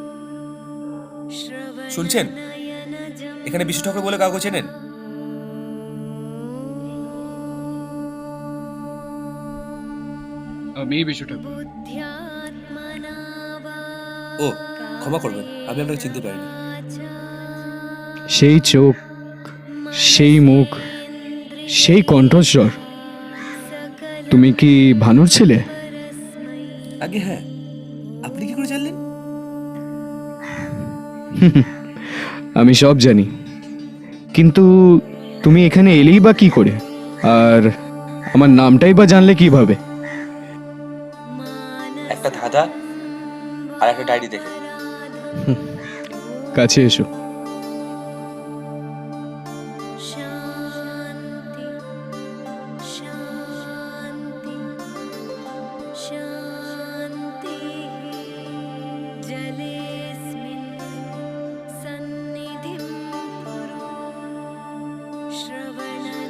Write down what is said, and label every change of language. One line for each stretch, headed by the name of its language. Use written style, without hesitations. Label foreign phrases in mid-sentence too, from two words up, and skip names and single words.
Bangla: শুনছেন?
Sanskrit: श्रवणनयनजं
Bangla: এখানে বিশু ঠাকুর বলে কাউকে চেনেন? আমি বিশু ঠাকুর।
Sanskrit: बुद्ध्यात्मना वा
Bangla: ও, ক্ষমা করবেন, আমি আপনাকে চিনতে পারিনি। সেই চোখ, সেই মুখ, সেই কণ্ঠস্বর। তুমি কি ভানুর ছিলে? আগে হ্যাঁ, আপনি কি করে জানলেন? আমি সব জানি, কিন্তু তুমি এখানে এলেই বা কি করে, আর আমার নামটাই বা জানলে কিভাবে? একটা ধাঁধা আর একটা ডায়েরি দেখে। কাছে এসো।
Sanskrit: शान्ति शान्ति शान्तिः जलेऽस्मिन् सन्निधिं कुरु श्रवण